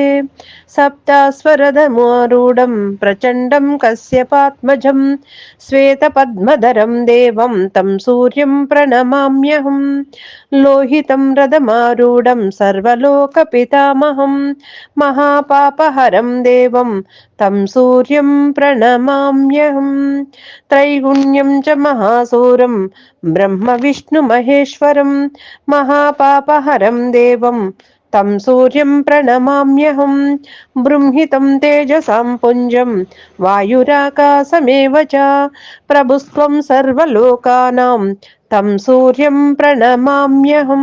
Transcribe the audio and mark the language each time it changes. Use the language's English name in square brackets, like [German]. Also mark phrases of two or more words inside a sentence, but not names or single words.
[Sanskrit] సప్తాస్వరధమారూఢం ప్రచండం కశ్యపాత్మజం శ్వేతపద్మధరం దేవం తం సూర్యం ప్రణమామ్యహం. లోహితం రథమారూఢం సర్వలోకపితామహం మహాపాపహరం దేవం తం సూర్యం ప్రణమామ్యహం. त्रैगुण्यं च महासूरं ब्रह्म विष्णु महेश्वरं महापापहरं देवं तं सूर्यं प्रणमाम्यहं. बृंहितं तेजसां पुञ्जं वायुराकाशमेव च प्रभुस्त्वं सर्वलोकानां तं सूर्यं प्रणमाम्यहं.